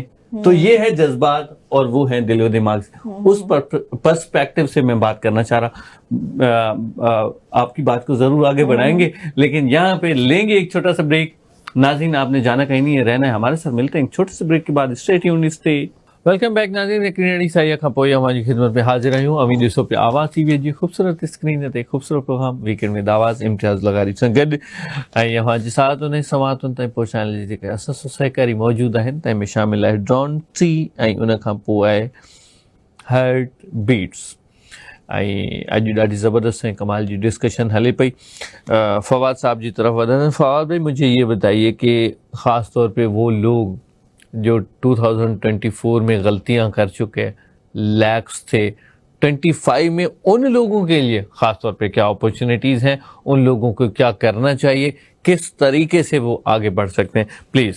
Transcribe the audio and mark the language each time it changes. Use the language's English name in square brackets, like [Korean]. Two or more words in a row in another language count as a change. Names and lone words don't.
[Urdu] تو یہ ہے جذبات اور وہ ہے دل و دماغ سے. اس پرسپیکٹو سے میں بات کرنا چاہ رہا. آپ کی بات کو ضرور آگے بڑھائیں گے، لیکن یہاں پہ لیں گے ایک چھوٹا سا بریک. ناظرین آپ نے جانا کہیں نہیں ہے، رہنا ہے ہمارے ساتھ۔ ملتے ہیں ایک چھوٹے سے بریک کے بعد. [English] Stay tuned, stay welcome back. [Sindhi] नाज़रीन हिकिड़ी साईं खां पोइ [Urdu] ہماری خدمت میں [Sindhi] हाजिर आहियूं। अमी ॾिसो पिया आवाज़ टीवीअ जी ख़ूबसूरत स्क्रीन ते ख़ूबसूरत प्रोग्राम वीकेंड में आवाज़ इम्तियाज़ लगारी सां गॾु ऐं अवांजी साहतुनि ऐं समातुनि ताईं पहुचाइण लाइ जेके असां सहकारी मौजूदु आहिनि तंहिं में शामिल आहे ड्रॉन टी ऐं उन खां पोइ आहे हार्ट बीट्स। ऐं अॼु ॾाढी ज़बरदस्त ऐं कमाल जी डिस्कशन हले पई। फवाद साहब जी तरफ वधंदे। [Urdu] فواد بھائی مجھے یہ بتائیے کہ خاص طور پہ وہ لوگ جو 2024 میں غلطیاں کر چکے ہیں، لیکس تھے، 25 میں ان لوگوں کے لیے خاص طور پہ کیا اپارچونیٹیز ہیں، ان لوگوں کو کیا کرنا چاہیے، کس طریقے سے وہ آگے بڑھ سکتے ہیں، پلیز.